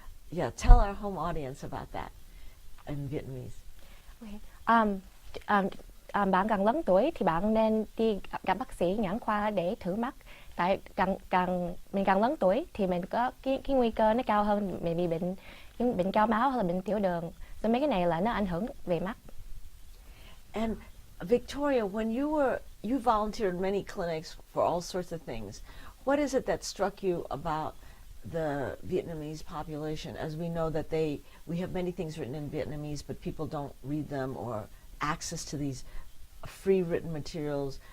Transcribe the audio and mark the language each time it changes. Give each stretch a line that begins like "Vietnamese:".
English: Yeah, tell our home audience about that in Vietnamese. Okay.
Vietnamese: Bạn càng lớn tuổi thì bạn nên đi gặp bác sĩ nhãn khoa để thử mắt. Tại mình càng lớn tuổi thì mình có cái nguy cơ nó cao hơn, mình bị bệnh cao máu hay là bệnh tiểu đường. Rồi mấy cái này là nó ảnh hưởng về mắt.
English: And Victoria, when you volunteered in many clinics for all sorts of things, what is it that struck you about the Vietnamese population? As we know that we have many things written in Vietnamese, but people don't read them or access to these free written materials.